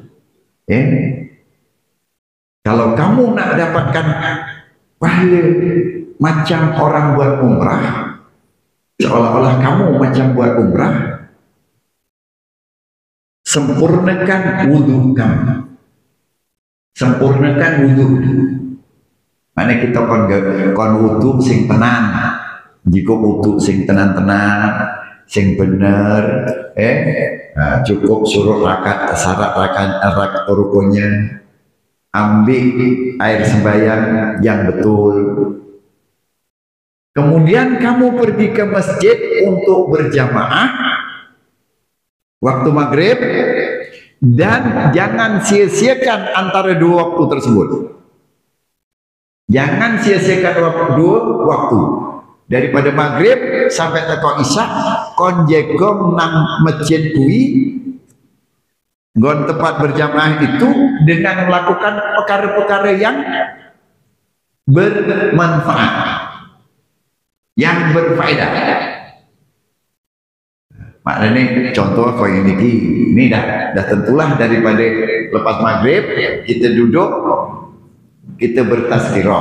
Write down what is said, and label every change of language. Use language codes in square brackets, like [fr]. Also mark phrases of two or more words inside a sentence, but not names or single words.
[ms] Kalau kamu nak dapatkan pahala macam orang buat umrah, seolah-olah kamu macam buat umrah, sempurnakan wudhu kamu. Sempurnakan wudhu. Mana kita [jv] kon wudhu sing tenan. Jika wudhu sing tenan-tenan, sing bener, [ms] cukup suruh syarat rakaat rukunnya, ambil air sembahyang yang betul. Kemudian kamu pergi ke masjid untuk berjamaah waktu maghrib, dan jangan sia-siakan antara 2 waktu tersebut. Jangan sia-siakan dua waktu. Daripada maghrib sampai [jv] teko isya, kon jegong nang masjid kui, gon [ms] tempat berjamaah itu dengan melakukan perkara-perkara yang bermanfaat, yang berfaedah. Maknanya contoh kau ini dah tentulah daripada lepas maghrib kita duduk, kita bertazkirah.